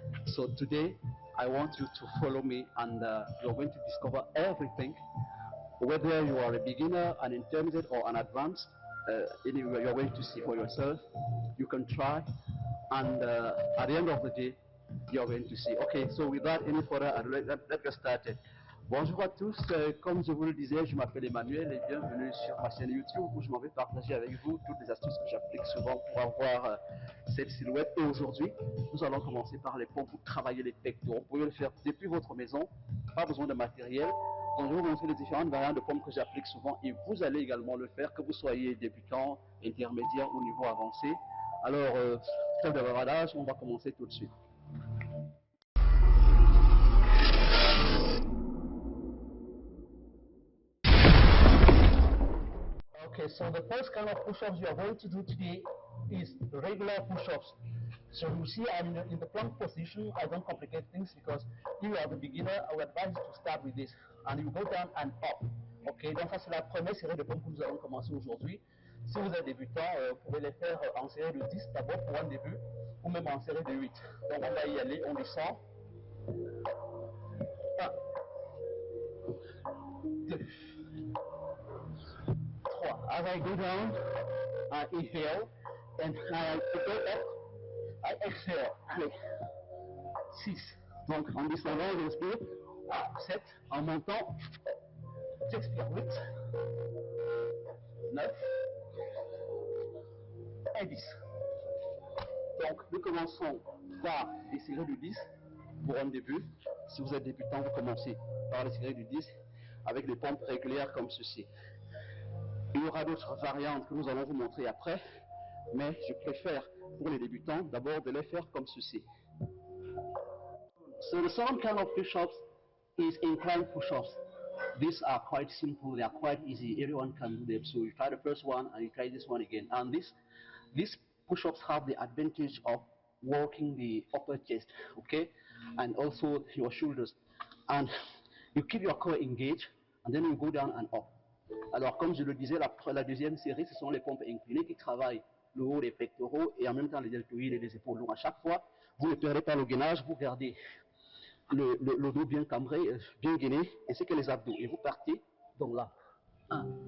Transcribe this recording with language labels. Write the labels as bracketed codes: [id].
[en] So today I want you to follow me and you're going to discover everything. Whether you are a beginner, an intermediate, or an advanced, anyway, you're going to see for yourself. You can try, and at the end of the day, you're going to see. Okay, so without any further ado, let's get started. [fr] Bonjour à tous, comme je vous le disais, je m'appelle Emmanuel et bienvenue sur ma chaîne YouTube où je m'en vais partager avec vous toutes les astuces que j'applique souvent pour avoir cette silhouette. Et aujourd'hui, nous allons commencer par les pompes pour travailler les pectoraux. Vous pouvez le faire depuis votre maison, pas besoin de matériel. Donc je vais vous montrer les différentes variantes de pompes que j'applique souvent et vous allez également le faire, que vous soyez débutant, intermédiaire ou niveau avancé. Alors, trêve de bavardage, on va commencer tout de suite. [en] Okay, so the first kind of push-ups you are going to do today is regular push-ups. So you see I'm in the plank position. I don't complicate things because if you are the beginner, I would advise you to start with this. And you go down and up. [fr] Ok, donc ça c'est la première série de pompes que nous allons commencer aujourd'hui. Si vous êtes débutant, vous pouvez les faire en série de 10 d'abord pour un début, ou même en série de 8. Donc on va y aller, on descend. 1, 2, 3. [en] As I go down, I inhale, and I go up, I exhale. [fr] Allez, 6. Donc en descendant, j'inspire. 7. En montant, j'expire. 8, 9 et 10. Donc nous commençons par les séries de 10 pour un début. Si vous êtes débutant, vous commencez par les séries de 10 avec des pompes régulières comme ceci. Il y aura d'autres variantes que nous allons vous montrer après, mais je préfère pour les débutants d'abord de les faire comme ceci. [en] So the second kind of push-ups is incline push-ups. These are quite simple, they are quite easy, everyone can do them. So you try the first one and you try this one again. And these push-ups have the advantage of working the upper chest, okay, and also your shoulders. And you keep your core engaged and then you go down and up. [fr] Alors, comme je le disais, la deuxième série, ce sont les pompes inclinées qui travaillent le haut des pectoraux et en même temps les deltoïdes et les épaules. Donc, à chaque fois, vous ne perdez pas le gainage, vous gardez le dos bien cambré, bien gainé, ainsi que les abdos. Et vous partez, donc là, 1.